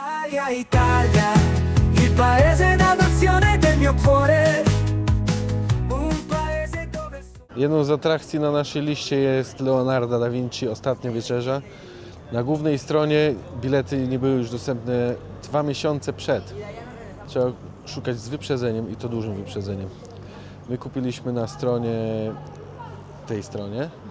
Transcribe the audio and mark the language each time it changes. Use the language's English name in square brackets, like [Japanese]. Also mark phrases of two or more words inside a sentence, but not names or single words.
[Italian] storia Italia, il paese d'adozione del mio cuore, un paese dove... [Polish] Jedną z atrakcji na naszej liście jest Leonardo da Vinci Ostatnia Wieczerza. Na głównej stronie bilety nie były już dostępne 2 miesiące przed. Trzeba szukać z wyprzedzeniem i to dużym wyprzedzeniem. My kupiliśmy na stronie, tej stronie.